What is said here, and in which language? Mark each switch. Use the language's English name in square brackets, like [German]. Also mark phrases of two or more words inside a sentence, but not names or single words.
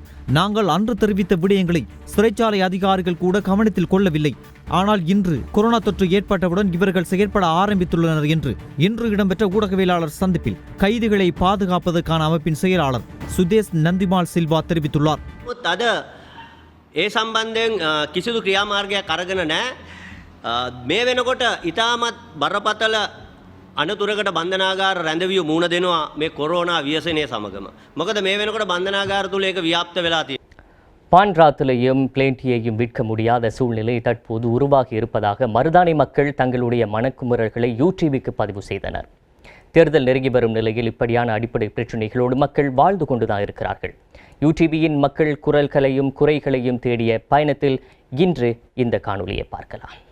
[Tamil] நாங்கள் அன்று தெரிவித்த விடயங்களை சிறைச்சாலை அதிகாரிகள் கூட கவனத்தில் கொள்ளவில்லை. ஆனால் இன்று கொரோனா தொற்று ஏற்பட்டவுடன் இவர்கள் செயற்பட ஆரம்பித்துள்ளனர் என்று இன்று இடம்பெற்ற ஊடகவியலாளர் சந்திப்பில் கைதிகளை பாதுகாப்பதற்கான அமைப்பின் செயலாளர் சுதேஷ் நந்திமால் சில்வா தெரிவித்துள்ளார். [Sinhala] අද ඒ සම්බන්ධයෙන් කිසිදු ක්‍රියාමාර්ගයක් අරගෙන නැහැ. මේ වෙනකොට ඉතාමත් බරපතල අනතුරකට බන්ධනාගාර රැඳවිය මුණ දෙනවා මේ කොරෝනා ව්‍යසනය සමගම. මොකද මේ වෙනකොට බන්ධනාගාර තුල ඒක ව්‍යාප්ත වෙලා තියෙනවා. [Tamil] பான்ராத்திலையும் பிளேண்டியையும் விற்க முடியாத சூழ்நிலை தற்போது உருவாகி இருப்பதாக மருதானை மக்கள் தங்களுடைய மனக்குமுறல்களை யூடிவிக்கு பதிவு செய்தனர். தேர்தல் நெருங்கி வரும் நிலையில் இப்படியான அடிப்படை பிரச்சினைகளோடு மக்கள் வாழ்ந்து கொண்டுதான் இருக்கிறார்கள். யூடிவியின் மக்கள் குரல்களையும் குறைகளையும் தேடிய பயணத்தில் இன்று இந்த காணொலியை பார்க்கலாம்.